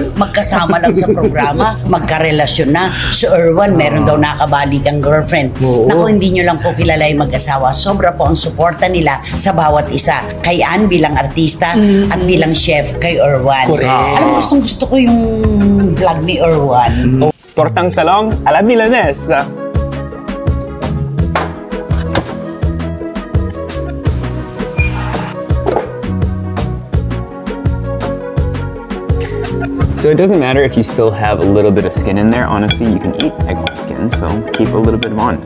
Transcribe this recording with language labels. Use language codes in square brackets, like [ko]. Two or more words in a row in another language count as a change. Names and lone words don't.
[tl] Magkasama lang sa programa, magkarelasyon na. Si Erwan, meron daw nakabalikang girlfriend. Naku, hindi nyo lang po kilala yung mag-asawa. Sobra po ang suporta nila sa bawat isa. Kay Ann bilang artista at bilang chef kay Erwan. Correct. Alam mo, gusto ko yung vlog ni Erwan. Tortang talong à la milanese. [en] So it doesn't matter if you still have a little bit of skin in there. Honestly, you can eat eggplant skin, so keep a little bit on.